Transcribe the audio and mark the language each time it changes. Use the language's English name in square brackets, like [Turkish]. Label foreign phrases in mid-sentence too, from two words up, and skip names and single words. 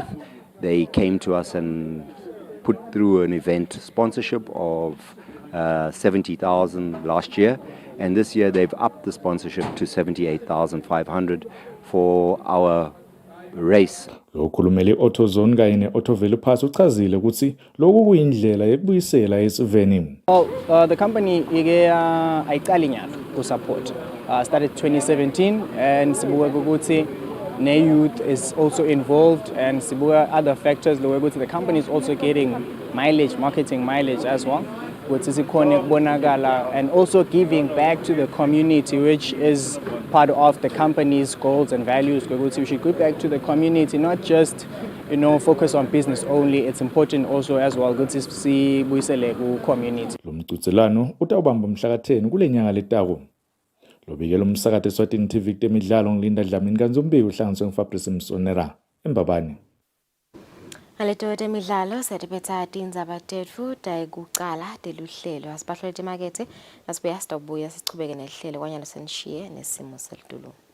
[English] They came to us and put through an event sponsorship of 70,000 last year, and this year they've upped the sponsorship to 78,500 for our race. [Swati] Lokhulumeli Auto Zone kanye ne-Auto Value Parts uchazile ukuthi lokhu kuyindlela yekubuyisela esiveni. [English] The company [Swati] ayiqali nyalo ku support. [English] Started 2017 and [Swati] sibuka ukuthi [English] ne-youth is also involved and sibuka other factors the company is also getting mileage, marketing mileage as well. And also giving back to the community, which is part of the company's goals and values. We should give back to the community, not just focus on business only. It's important also as well to see community. [Swati] Lo mqhudelwano utawubamba mhla ka-10 kule nyanga letako. Lobikela umsakathi Eswatini TV kutemidlalo ngilinda Dlamini kanzombi uhlanganiswe nguFabrice Msonera embabane. Ngaleto temidlalo setiphetha tindzaba tetfu tayikucala teluhlelo asibahlole temakethe nasibuya sitobuya sichubeke nehlelo kwanyalo senishiye nesimo selitulu.